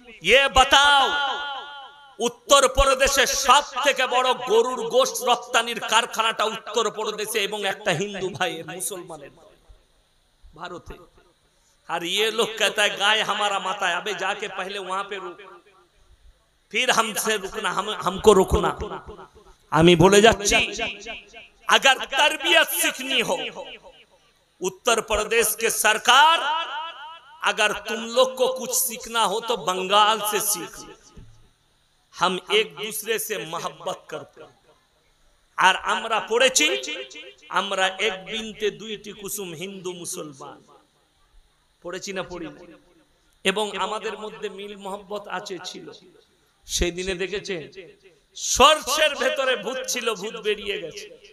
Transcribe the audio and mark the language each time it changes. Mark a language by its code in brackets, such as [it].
[hi] ये बताओ, [bn] उत्तर प्रदेशे सब থেকে বড় গরুর গোশত রপ্তানির কারখানাটা উত্তর প্রদেশে এবং একটা হিন্দু ভাইয়ের, মুসলমানের। [hi] भारत है। और ये लोग कहता है गाय हमारा माता है। अबे जाके पहले वहां पे रुक, फिर हमसे रुकना, हमको रुकना। [bn] আমি বলে যাচ্ছি, [hi] अगर तरबियत सीखनी हो, उत्तर प्रदेश के सरकार, अगर तुम लोग को कुछ सीखना हो तो बंगाल से सीख लो। हम एक दूसरे से मोहब्बत करते हैं। [bn] আর আমরা পড়েছি, আমরা এক বিনতে দুইটি কুসুম, হিন্দু মুসলমান পড়েছি না পড়ি? এবং আমাদের মধ্যে মিল মোহব্বত আছে, ছিল। সেই দিনে দেখেছেন সরষের ভেতরে ভূত ছিল, ভূত বেরিয়ে গেছে।